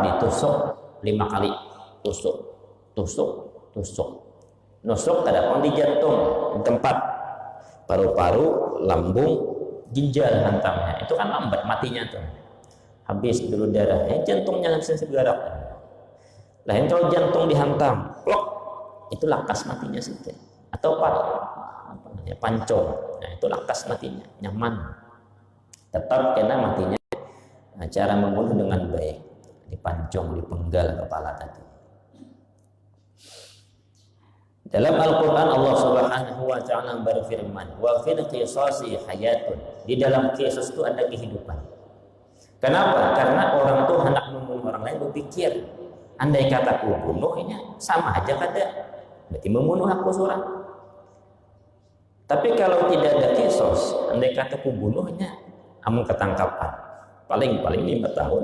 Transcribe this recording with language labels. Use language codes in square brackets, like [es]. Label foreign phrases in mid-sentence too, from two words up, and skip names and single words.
[bjn] Ditusuk 5 kali. Tusuk. Nusuk ada di jantung, tempat paru-paru, lambung, ginjal hantamnya. Itu kan lambat matinya tuh. Habis dulu darahnya, jantungnya langsung segera. Lain kalau jantung dihantam, plok, itu lakas matinya situ. Atau pancong, nah itu lakas matinya, nyaman. Tetap kena matinya. Nah, cara membunuh dengan baik, dipancong, dipenggal kepala tadi. Dalam Al-Quran [ar] الله سبحانه وتعالى [bjn] berfirman, [ar] وفي القصاص حياة. [bjn] Di dalam kisos itu ada kehidupan. Kenapa? Karena orang tuh hendak membunuh orang lain berpikir, andai kata aku bunuhnya sama aja kada, berarti membunuh aku seorang. Tapi kalau tidak ada kisos, andai kata aku bunuhnya, amun ketangkapan, paling 5 tahun.